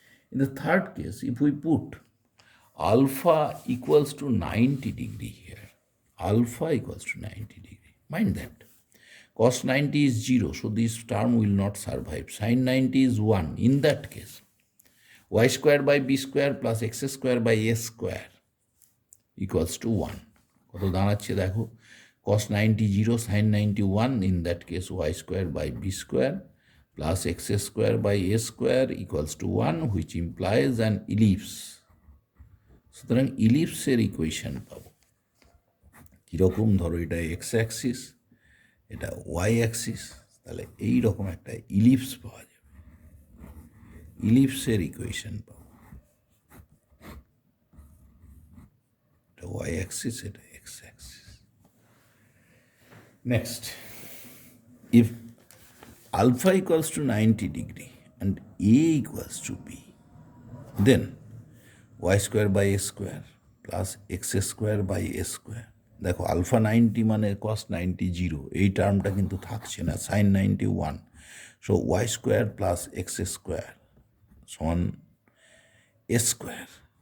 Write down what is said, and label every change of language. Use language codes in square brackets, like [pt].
[en] In the third case, if we put alpha equals to 90 degree here, alpha equals to 90 degree, mind that cos 90 is 0, so this term will not survive. Sin 90 is 1. In that case, y square by b square plus x square by a square equals to 1. [bn] কত দাঁড়াচ্ছে দেখো, cos 90 0, sin 90 1. [en] In that case, y square by b square plus x square by a square equals to 1, which implies an ellipse. [bn] সুতরাং ইলিপসের equation পাবো কীরকম, ধরো এটা x Axis, এটা Y Axis, তাহলে এই রকম একটা ইলিপস পাওয়া যাবে। ইলিপসের ইকুয়েশন পাবো, এটা ওয়াই অ্যাক্সিস, এটা x Axis. [en] next, if alpha equals to 90 degree and a equals to b, then y square by a square plus x square by a square, [bn] দেখো আলফা 90 মানে cos 90 0, এই টার্মটা কিন্তু থাকছে না, [en] sin 90 1, so y square plus x square সমান a square.